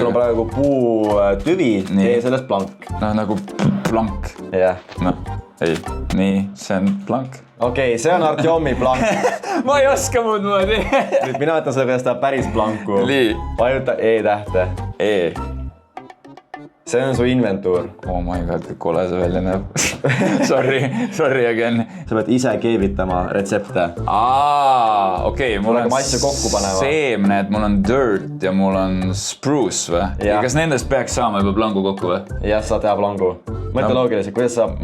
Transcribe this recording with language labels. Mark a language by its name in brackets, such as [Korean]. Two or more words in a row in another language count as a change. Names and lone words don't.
[Estonian] Sul on praegu puu tüvi, tee sellest plank. Nagu plank. Jah. Ei, nii, see on plank. Okei, see on Artjomi plank. Ma ei oska muud moodi. Nüüd mina võtan selle, kuidas ta päris planku. Vajuta E-tähte. E. See on su inventuur. [English] Oh my god, [Estonian] kui kole see välja näeb. [English] Sorry again. [Estonian] Sa pead ise keevitama retsepte. Okei, mul on seemned, mul on dirt ja mul on spruce või? Ja kas nendest peaks saama juba plangu kokku või? Jah, saad teha plangu. Mõtle loogiliselt, kuidas saab?